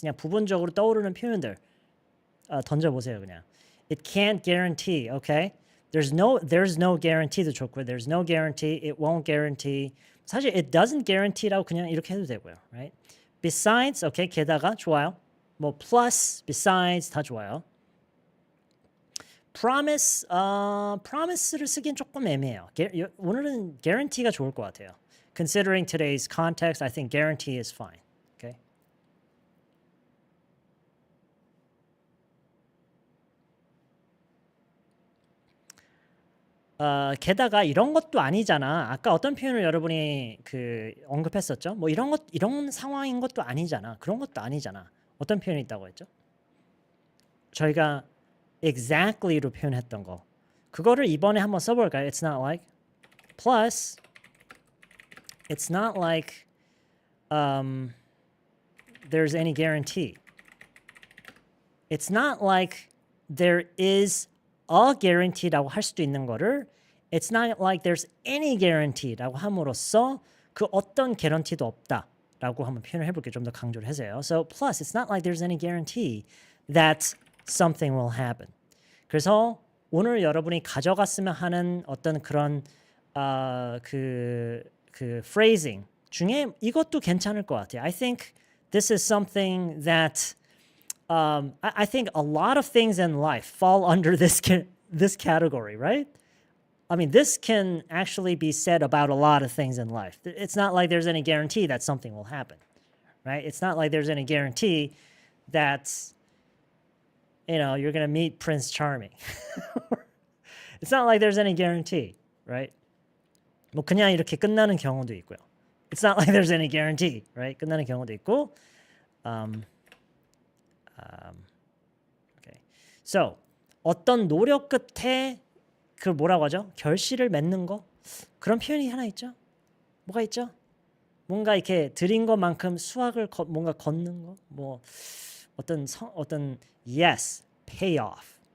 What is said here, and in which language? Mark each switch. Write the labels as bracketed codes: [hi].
[ko] 그냥 부분적으로 떠오르는 표현들 던져보세요 그냥. [en] It can't guarantee. Okay, there's no guarantee도 좋고요. There's no guarantee. It won't guarantee. [ko] 사실 it doesn't guarantee라고 그냥 이렇게 해도 되고요. [en] Right? [ko] Besides, 오케이, 게다가 좋아요. 뭐 plus, besides 다 좋아요. Promise, promise를 쓰긴 조금 애매해요. 오늘은 guarantee가 좋을 것 같아요. [en] Considering today's context, I think guarantee is fine. Okay. [ko] 게다가 이런 것도 아니잖아. 아까 어떤 표현을 여러분이 그 언급했었죠? 뭐 이런 상황인 것도 아니잖아. 그런 것도 아니잖아. 어떤 표현이 있다고 했죠? 저희가 exactly로 표현했던 거. 그거를 이번에 한번 써볼까요? [en] It's not like. Plus, it's not like there's any guarantee. It's not like there is a guarantee [ko] 라고 할 수도 있는 거를 [en] It's not like there's any guarantee [ko] 라고 함으로써 그 어떤 개런티도 없다라고 한번 표현을 해볼게요. 좀 더 강조를 해서요. [en] So plus, it's not like there's any guarantee that something will happen. [ko] 그래서 오늘 여러분이 가져갔으면 하는 어떤 그런 그 phrasing 중에 이것도 괜찮을 것 같아요. [en] I think this is something that I think a lot of things in life fall under this category, right? I mean, this can actually be said about a lot of things in life. It's not like there's any guarantee that something will happen, right? It's not like there's any guarantee that, you know, you're going to meet Prince Charming. It's not like there's any guarantee, right? [ko] 뭐 그냥 이렇게 끝나는 경우도 있고요. [en] It's not like there's any guarantee, right? [ko] 끝나는 경우도 있고. [en] Okay. [ko] So, 어떤 노력 끝에 그걸 뭐라고 하죠? 결실을 맺는 거? 그런 표현이 하나 있죠? 뭐가 있죠? 뭔가 이렇게 들인 것만큼 수확을 뭔가 걷는 거? [en] 뭐 어떤 yes, pay off.